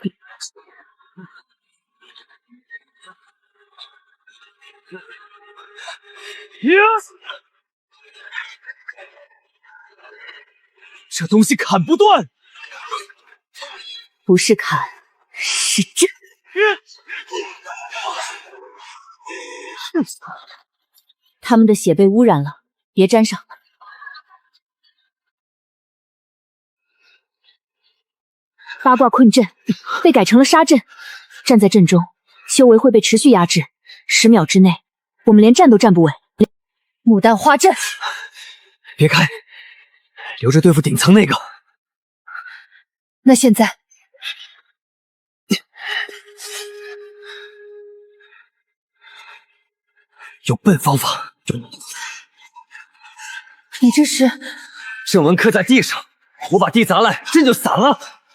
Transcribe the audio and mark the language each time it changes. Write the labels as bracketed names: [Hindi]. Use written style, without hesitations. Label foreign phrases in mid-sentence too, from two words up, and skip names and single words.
[Chinese] 這東西砍不斷。不是砍，是震。他們的血被污染了，別沾上。八卦困陣被改成了殺陣，站在陣中，修為會被持續壓制，10秒之內，我們連站都站不穩。牡丹花陣，別開，留着對付頂層那個。那現在，有笨方法。你這是？正文刻在地上，我把地砸爛，陣就散了。